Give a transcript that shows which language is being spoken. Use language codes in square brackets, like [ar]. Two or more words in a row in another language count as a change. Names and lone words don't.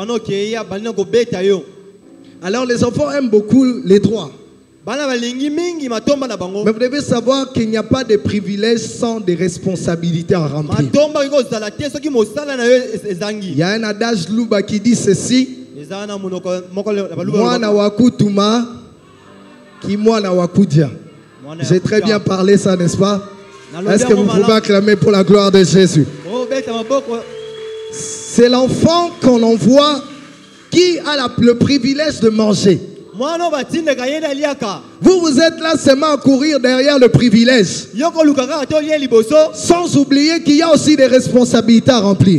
[fr] Alors les enfants aiment beaucoup les droits. Mais vous devez savoir qu'il n'y a pas de privilèges sans des responsabilités à remplir. Il y a un adage Luba qui dit ceci: [lu] Mwana wakutuma ki mwana wakudia. [fr] J'ai très bien parlé ça, n'est-ce pas? Est-ce que vous pouvez acclamer pour la gloire de Jésus? C'est l'enfant qu'on envoie qui a le privilège de manger. Vous êtes là seulement à courir derrière le privilège, sans oublier qu'il y a aussi des responsabilités à remplir.